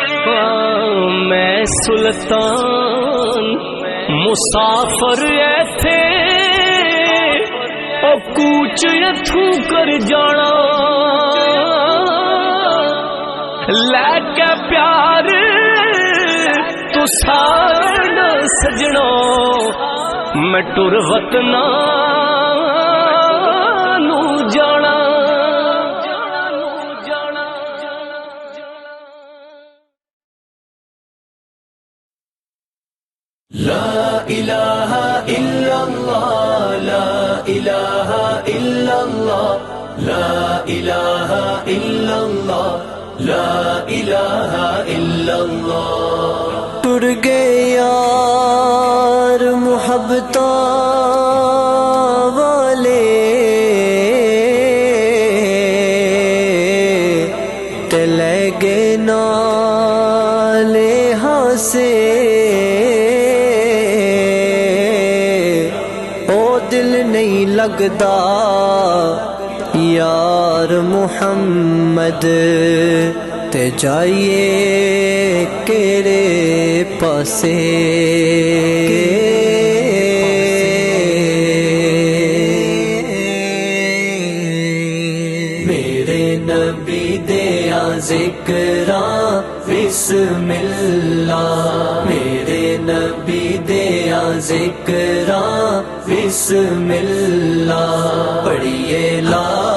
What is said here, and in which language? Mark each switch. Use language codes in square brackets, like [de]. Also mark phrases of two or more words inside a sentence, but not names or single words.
[pa] ਮੈਂ ਸੁਲਤਾਨ ਮੁਸਾਫਰ ਇੱਥੇ, ਉਹ ਕੂਚ ਇੱਥੋਂ ਕਰ ਜਾਣਾ, ਲੈ ਕੇ ਪਿਆਰ ਤੂੰ ਸਾਡਾ ਸਜਣੋ, ਮੈਂ ਟੁਰ ਵਤਨਾਂ ਨੂੰ ਜਾਣਾ। [ar] لا إله إلا الله لا إله إلا الله لا إله إلا الله لا إله إلا الله۔ [pa] ٹر گئے یار محبتاں والے تے لے گئے نالے ہاسے، دل نہیں لگدا یار محمد تے جائیے کیڑے پاسے۔ میرے نبی دیا ذکراں [ar] بسم اللہ، [pa] میرے نبی دیا ذکراں [ar] بسم اللہ، [pa] پڑھیے لا